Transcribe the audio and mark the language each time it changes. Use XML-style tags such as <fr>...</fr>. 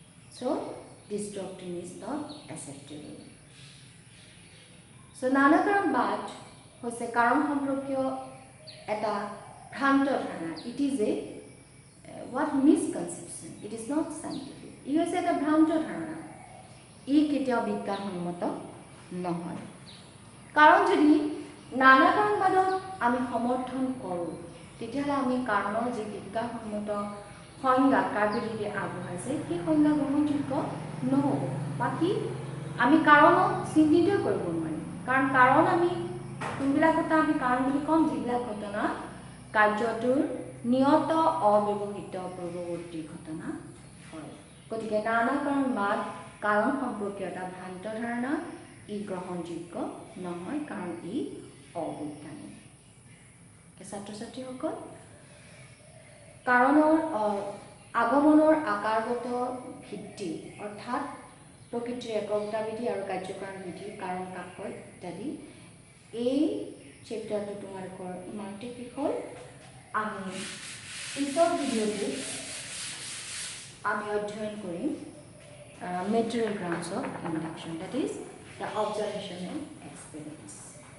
<en>So this doctrine is not acceptable.</en> <as>So নানাকৰণবাদ হৈছে কাৰণ সম্পৰ্কীয় এটা ভ্ৰান্ত ধাৰণা.</as> <en>It is a what misconception. It is not scientific.</en> <as>ই হৈছে এটা ভ্ৰান্ত ধাৰণা. ই কেতিয়াও বিজ্ঞানসন্মত নহয়. কাৰণ যদি নানাকৰণবাদক আমি সমৰ্থন কৰোঁ তেতিয়াহ'লে আমি কাৰণৰ যি বিজ্ঞানসন্মত সংজ্ঞা কাৰ্যবিধি আগবঢ়াইছে সেই সংজ্ঞা গ্ৰহণযোগ্য নহ'ব. বাকী আমি কাৰণক চিন্তিত কৰিব নোৱাৰিম. কাৰণ আমি কোনবিলাক ঘটনা আমি কাৰণ বুলি ক'ম যিবিলাক ঘটনা কাৰ্যটোৰ নিয়ত অব্যৱহৃত পূৰ্বৱৰ্তী ঘটনা হয়. গতিকে নানাকৰণবাদ কাৰণ সম্পৰ্কীয় এটা ভ্ৰান্ত ধাৰণা. ই গ্ৰহণযোগ্য নহয় কাৰণ ই অবৈজ্ঞানিক. ছাত্ৰ ছাত্ৰীসকল, কাৰণৰ আগমনৰ আকাৰগত ভিত্তি অৰ্থাৎ প্ৰকৃতিৰ এককতা বিধি আৰু কাৰ্যকাৰণ বিধি কাৰণ কাকৰ ইত্যাদি এই চেপ্টাৰটো তোমালোকৰ ইমানতে শেষ হ'ল. আমি পিছৰ ভিডিঅ'টোত আমি অধ্যয়ন কৰিম</as> <en>material grounds of induction, that is the observational experiments.</en>